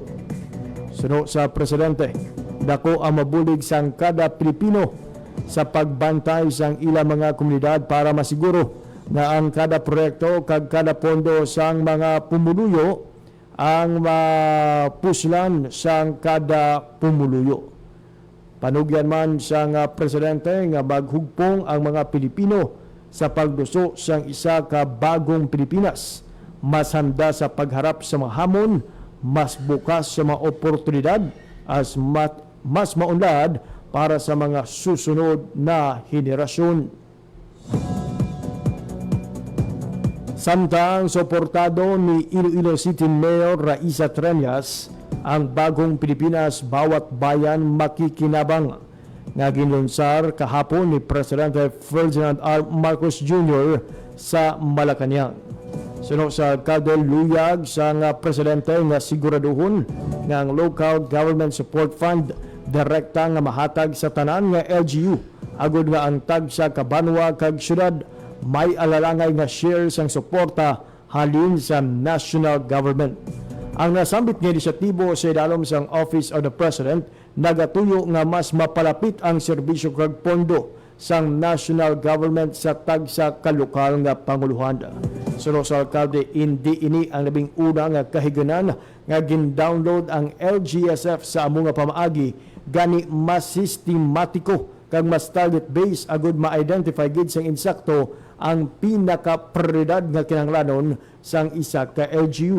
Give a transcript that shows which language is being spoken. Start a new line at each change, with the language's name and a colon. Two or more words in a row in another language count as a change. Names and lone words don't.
Hiligaynon: Suno sa Presidente, dako ang mabulig sang kada Pilipino sa pagbantay sang ilang mga komunidad para masiguro na ang kada proyekto kag kada pondo sang mga pumuluyo ang mapuslan sang kada pumuluyo. Panugyan man sang Presidente nga maghugpong ang mga Pilipino sa pagduso sang isa ka bagong Pilipinas,
Filipino: mas handa sa pagharap sa mga hamon, mas bukas sa mga oportunidad, mas maunlad para sa mga susunod na henerasyon.
Hiligaynon: Samtang suportado ni Iloilo City Mayor Raisa Treñas ang bagong Pilipinas, bawat bayan makikinabang, nga ginunsar kahapon ni Presidente Ferdinand R. Marcos Jr. sa Malacanang. Suno sa kaduluyag sa Presidente nga siguraduhon nga ang Local Government Support Fund direkta nga mahatag sa tanan nga LGU agud nga ang tag sa kabanwa kag syudad may alalangay nga shares ang suporta halin sa
English: national government.
Hiligaynon: Ang nasambit nga inisyatibo sa idalom sang Office of the President nagatuyo nga mas mapalapit ang serbisyo kag pondo sang
English: national government
Hiligaynon: sa tag sa kalokal nga panguluhan. Suno sa alkalde, hindi ini ang labing una nga kahiganan nga gin-download ang LGSF sa among nga pamaagi, gani mas sistematiko kag mas
English: target based
Hiligaynon: agud ma-identify gid sang insakto ang pinaka-prioridad nga kinahanglanon sang isa ka LGU.